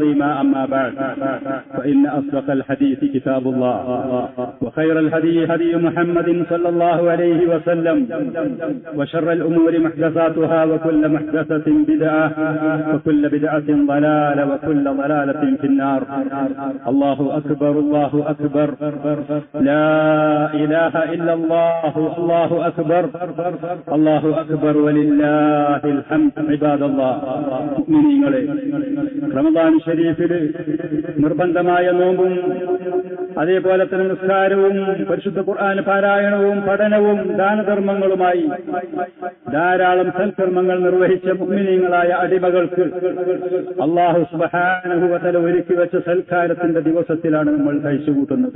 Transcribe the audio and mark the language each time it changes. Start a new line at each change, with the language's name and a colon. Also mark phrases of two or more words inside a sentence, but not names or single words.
Arabic: أما بعد فإن أصدق الحديث كتاب الله وخير الهدي هدي محمد صلى الله عليه وسلم وشر الأمور محدثاتها وكل محدثة بدعة وكل بدعة ضلالة وكل ضلالة في النار. الله أكبر الله أكبر لا إله إلا الله الله أكبر الله أكبر ولله الحمد. عباد الله
Malayalam: മുഅ്മിനീങ്ങളെ, റമദാൻ ഷരീഫില് നിർബന്ധമായ നോമ്പും അതേപോലെ തന്നെ നിസ്കാരവും പരിശുദ്ധ ഖുർആൻ പാരായണവും പഠനവും ദാനധർമ്മങ്ങളുമായി ധാരാളം സൽക്കർമ്മങ്ങൾ നിർവഹിച്ച മുഅ്മിനീങ്ങളായ അടിമകൾക്ക്
Arabic: الله سبحانه وتعالى
Malayalam: ഒരുക്കി വെച്ച സൽക്കാരത്തിന്റെ ദിവസത്തിലാണ് നമ്മൾ കഴിച്ചുകൂട്ടുന്നത്.